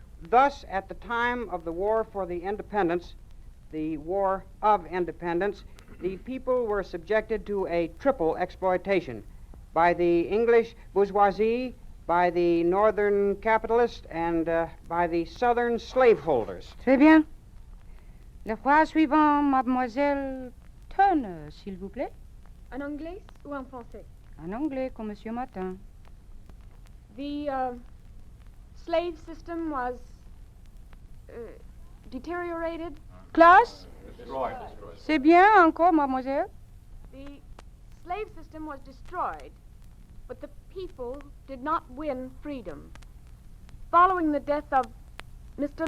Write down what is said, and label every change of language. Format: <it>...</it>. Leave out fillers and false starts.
<en>Thus, at the time of the War for the Independence, the War of Independence, the people were subjected to a triple exploitation by the English bourgeoisie, by the northern capitalists, and by the southern slaveholders.</en> <fr>Très bien. Le phrase suivant, mademoiselle Turner, s'il vous plaît. En anglais ou en français? En anglais, comme Monsieur Martin.</fr> <en>The slave system was deteriorated.</en> <fr>Classe? C'est bien, encore, mademoiselle.</fr> <en>The slave system was destroyed, but the people did not win freedom. Following the death of Mr.</en>